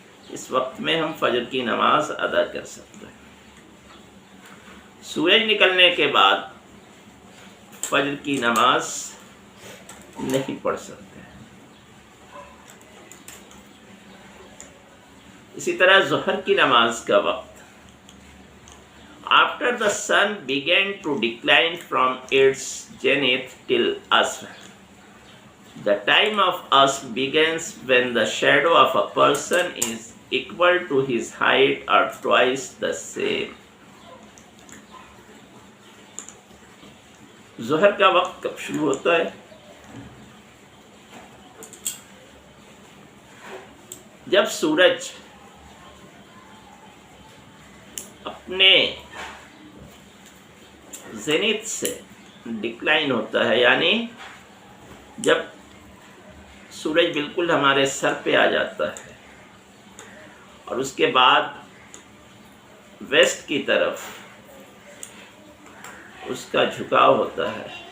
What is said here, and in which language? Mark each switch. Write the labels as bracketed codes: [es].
[ur] اس وقت میں ہم فجر کی نماز ادا کر سکتے ہیں. سورج نکلنے کے بعد فجر کی نماز نہیں پڑھ سکتے. اسی طرح ظہر کی نماز کا وقت. [en] After the sun began to decline from its zenith till Asr. The time of Asr begins when the shadow of a person is equal to his height or twice the same. [ur] ظہر کا وقت کب شروع ہوتا ہے؟ جب سورج اپنے زینت سے ڈکلائن ہوتا ہے، یعنی جب سورج بالکل ہمارے سر پہ آ جاتا ہے اور اس کے بعد ویسٹ کی طرف اس کا جھکاؤ ہوتا ہے،